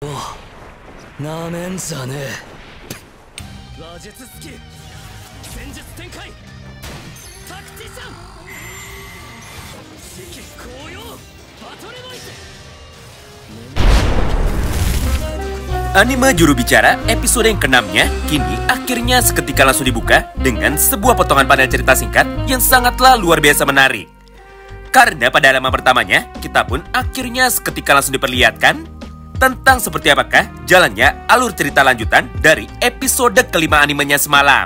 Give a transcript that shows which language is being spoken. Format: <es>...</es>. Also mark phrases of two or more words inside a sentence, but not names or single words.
<ja>なめんじゃねえ。話術スキル、戦術展開、タクティシャン、四季紅葉、バトルノイズ。</ja> <id>Anime Juru Bicara episode yang ke-6-nya kini akhirnya seketika langsung dibuka dengan sebuah potongan panel cerita singkat yang sangatlah luar biasa menarik. Karena pada halaman pertamanya, kita pun akhirnya seketika langsung diperlihatkan tentang seperti apakah jalannya alur cerita lanjutan dari episode kelima animenya semalam.</id>